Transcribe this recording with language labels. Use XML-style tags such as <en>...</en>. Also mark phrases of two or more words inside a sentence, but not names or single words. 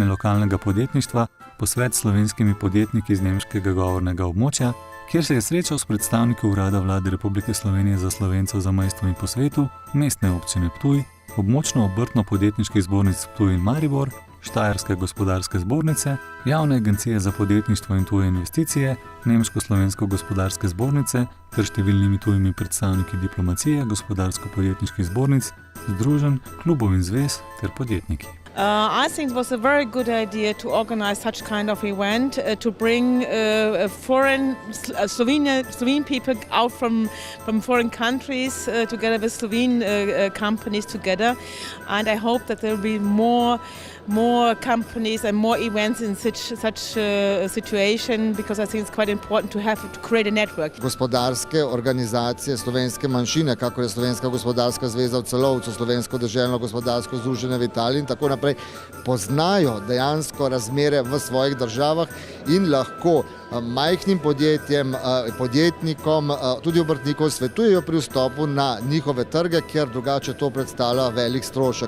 <sl>lokalnega podjetništva, posvet s slovenskimi podjetniki iz nemškega govornega območja, kjer se je srečal s predstavniki Urada Vlade Republike Slovenije za Slovence v zamejstvu in po svetu, Mestne občine Ptuj, območno obrtno-podjetniških zbornic Ptuj in Maribor, Štajerske gospodarske zbornice, Javne agencije za podjetništvo in tuje investicije, Nemško-slovensko gospodarske zbornice ter številnimi tujimi predstavniki diplomacije, gospodarsko-podjetniških zbornic, združenj, klubov in zvez ter podjetniki.</sl> <en>I think it was a very good idea to organize such kind of event, to bring foreign Slovene people out from foreign countries together with Slovene companies together, and I hope that there will be more companies and more events in such a situation, because I think it's quite important to create a network.</en> <sl>Gospodarske organizacije slovenske manjšine, kakor je Slovenska gospodarska zveza v Celovcu, Slovensko deželno gospodarsko združenje v Italiji in tako naprej, poznajo dejansko razmere v svojih državah in lahko majhnim podjetjem, podjetnikom, tudi obrtnikom svetujejo pri vstopu na njihove trge, ker drugače to predstavlja velik strošek.</sl>